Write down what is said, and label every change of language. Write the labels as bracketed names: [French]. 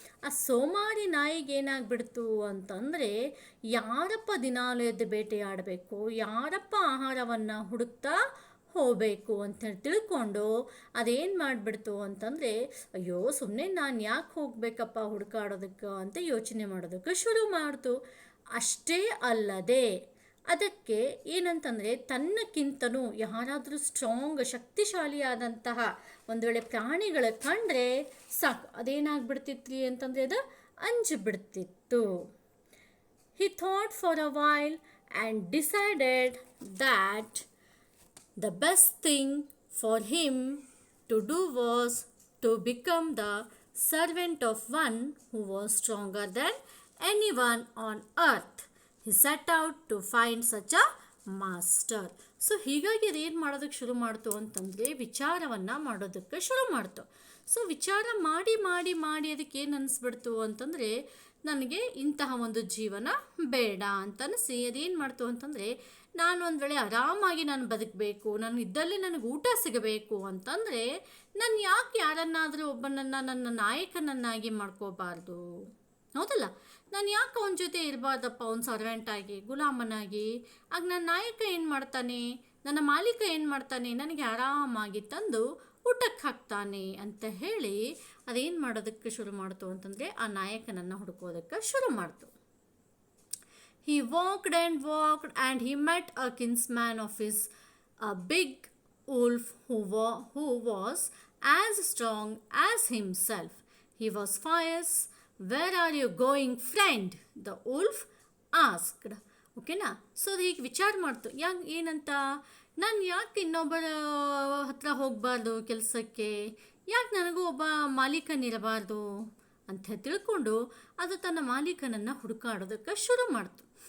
[Kannada] ಆ ಸೋಮಾರಿ ನಾಯಿಗೆ ಏನಾಗ್ಬಿಡ್ತು ಅಂತಂದರೆ, ಯಾರಪ್ಪ ದಿನಾಲು ಎದ್ದು ಬೇಟೆಯಾಡಬೇಕು, ಯಾರಪ್ಪ ಆಹಾರವನ್ನು ಹುಡುಕ್ತಾ ಹೋಗಬೇಕು ಅಂತ ತಿಳ್ಕೊಂಡು ಅದೇನು ಮಾಡಿಬಿಡ್ತು ಅಂತಂದರೆ, ಅಯ್ಯೋ ಸುಮ್ಮನೆ ನಾನು ಯಾಕೆ ಹೋಗಬೇಕಪ್ಪ ಹುಡುಕಾಡೋದಕ್ಕೆ ಅಂತ ಯೋಚನೆ ಮಾಡೋದಕ್ಕೆ ಶುರು ಮಾಡ್ತು. ಅಷ್ಟೇ ಅಲ್ಲದೆ ಅದಕ್ಕೆ ಏನಂತಂದರೆ, ತನ್ನಕ್ಕಿಂತನೂ ಯಾರಾದರೂ ಸ್ಟ್ರಾಂಗ್ ಶಕ್ತಿಶಾಲಿಯಾದಂತಹ ಒಂದು ವೇಳೆ ಪ್ರಾಣಿಗಳ ಕಂಡ್ರೆ ಸಾಕು, ಅದೇನಾಗ್ಬಿಡ್ತಿತ್ತು ಅಂತಂದರೆ ಅದು ಅಂಜಿಬಿಡ್ತಿತ್ತು. [English] He thought for a while and decided that the best thing for him to do was to become the servant of one who was stronger than anyone on earth. He set out to find such a master. [Kannada] So ಹೀಗಾಗಿ ಅದೇನು ಮಾಡೋದಕ್ಕೆ ಶುರು ಮಾಡ್ತು ಅಂತಂದರೆ, ವಿಚಾರವನ್ನು ಮಾಡೋದಕ್ಕೆ ಶುರು ಮಾಡ್ತು. ಸೊ ವಿಚಾರ ಮಾಡಿ ಮಾಡಿ ಮಾಡಿ ಅದಕ್ಕೆ ಏನು ಅನಿಸ್ಬಿಡ್ತು ಅಂತಂದರೆ, ನನಗೆ ಇಂತಹ ಒಂದು ಜೀವನ ಬೇಡ ಅಂತ ಅನಿಸಿ ಅದೇನು ಮಾಡ್ತು ಅಂತಂದರೆ, ನಾನು ಒಂದು ವೇಳೆ ಆರಾಮಾಗಿ ನಾನು ಬದುಕಬೇಕು, ನಾನು ಇದ್ದಲ್ಲೇ ನನಗೆ ಊಟ ಸಿಗಬೇಕು ಅಂತಂದರೆ, ನಾನು ಯಾಕೆ ಯಾರನ್ನಾದರೂ ಒಬ್ಬನನ್ನು ನನ್ನ ನಾಯಕನನ್ನಾಗಿ ಮಾಡ್ಕೋಬಾರ್ದು, ಹೌದಲ್ಲ? ನಾನು ಯಾಕೆ ಅವನ ಜೊತೆ ಇರಬಾರ್ದಪ್ಪ, ಅವ್ನ ಸರ್ವೆಂಟಾಗಿ, ಗುಲಾಮನಾಗಿ? ಆಗ ನನ್ನ ನಾಯಕ ಏನು ಮಾಡ್ತಾನೆ, ನನ್ನ ಮಾಲೀಕ ಏನು ಮಾಡ್ತಾನೆ, ನನಗೆ ಆರಾಮಾಗಿ ತಂದು ಊಟಕ್ಕೆ ಹಾಕ್ತಾನೆ ಅಂತ ಹೇಳಿ ಅದೇನು ಮಾಡೋದಕ್ಕೆ ಶುರು ಮಾಡ್ತು ಅಂತಂದರೆ, ಆ ನಾಯಕನನ್ನು ಹುಡುಕೋದಕ್ಕೆ ಶುರು ಮಾಡ್ತು. [English] He walked and he met a kinsman of his, a big wolf who was as strong as himself. He was fierce. Where are you going, friend? The wolf asked. [Kannada] ಓಕೆನಾ? ಸೊ ಅದು ಈಗ ವಿಚಾರ ಮಾಡ್ತು, ಏನಂತ, ನಾನು ಯಾಕೆ ಇನ್ನೊಬ್ಬರ ಹತ್ರ ಹೋಗಬಾರ್ದು ಕೆಲಸಕ್ಕೆ, ಯಾಕೆ ನನಗೂ ಒಬ್ಬ ಮಾಲೀಕನಿರಬಾರ್ದು ಅಂತ ತಿಳ್ಕೊಂಡು ಅದು ತನ್ನ ಮಾಲೀಕನನ್ನು ಹುಡುಕಾಡೋದಕ್ಕೆ ಶುರು ಮಾಡ್ತು.